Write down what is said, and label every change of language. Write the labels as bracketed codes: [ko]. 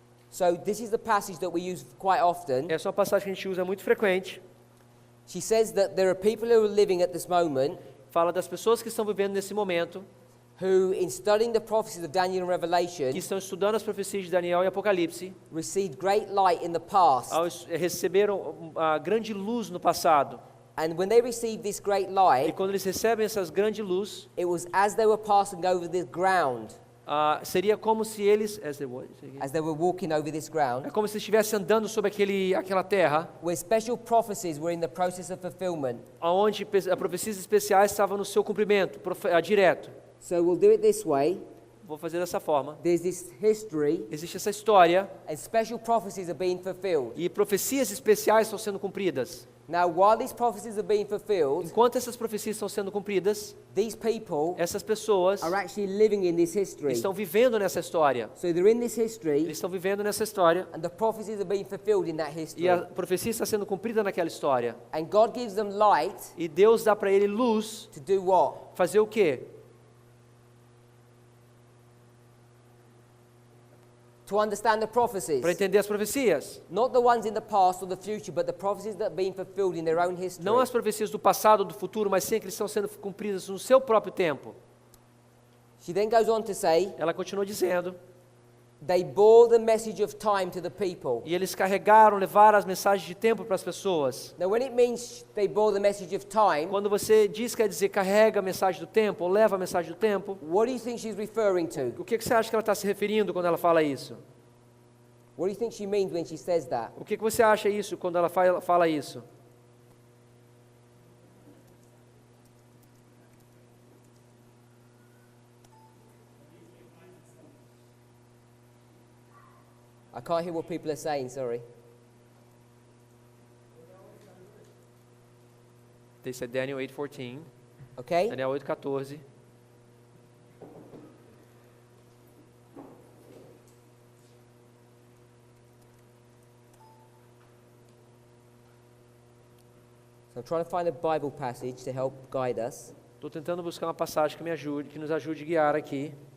[en] So this is the passage that we use quite often. [pt] Essa é uma passagem que a gente usa muito frequente. [en] She says that there are people who are living at this moment [pt] Fala das pessoas que estão vivendo nesse momento, [en] who, in studying the prophecies of Daniel and Revelation, [pt] que estão estudando as profecias de Daniel e Apocalipse, [en] received great light in the past. [pt] receberam a grande luz no passado. [en] And when they received this great [pt] E [en] light, [pt] quando eles recebem essas grandes luz, [en] it was as they were passing over this ground, [pt] seria como se eles, [en] as they were walking over this ground, [pt] é como se estivessem andando sobre aquela terra, [en] where special prophecies were in the process of fulfillment. [pt] onde profecias especiais estavam no seu cumprimento, direto. [en] So we'll do it this way. [pt] Vou fazer dessa forma. [en] There's this history, [pt] Existe essa história [en] and special prophecies are being fulfilled. [pt] e profecias especiais estão sendo cumpridas. [en] Now, while these prophecies are being fulfilled, [pt] Enquanto essas profecias estão sendo cumpridas, [en] these people [pt] essas pessoas [en] are actually living in this history. [pt] estão vivendo nessa história. [en] So they're in this history, [pt] Eles estão vivendo nessa história [en] and the prophecies are being fulfilled in that history. [pt] e a profecia está sendo cumprida naquela história. [en] And God gives them light [pt] E Deus dá para ele luz, [en] to do what? [pt] fazer o quê? [en] To understand the prophecies. [pt] Para entender as profecias. [en] Not the ones in the past or the future, but the prophecies that are being fulfilled in their own history. [pt] Não as profecias do passado ou do futuro, mas sim que estão sendo cumpridas no seu próprio tempo. [en] She then goes on to say, [pt] Ela continua dizendo, [en] they bore the message of time to the people. [pt] e eles levaram as mensagens de tempo para as pessoas. [en] Now, when it means they bore the message of time, [pt] Quando você diz, quer dizer, carrega a mensagem do tempo, ou leva a mensagem do tempo, [en] what do you think she's referring to? [pt] o que você acha que ela está se referindo quando ela fala isso? [en] What do you think she means when she says that? [pt] O que você acha isso quando ela fala isso? [en] I can't hear what people are saying, sorry. They said Daniel 8:14, Okay? Daniel 8:14. So I'm trying to find a Bible passage to help guide us. [pt] Estou tentando buscar uma passagem que me ajude, que nos ajude a guiar aqui.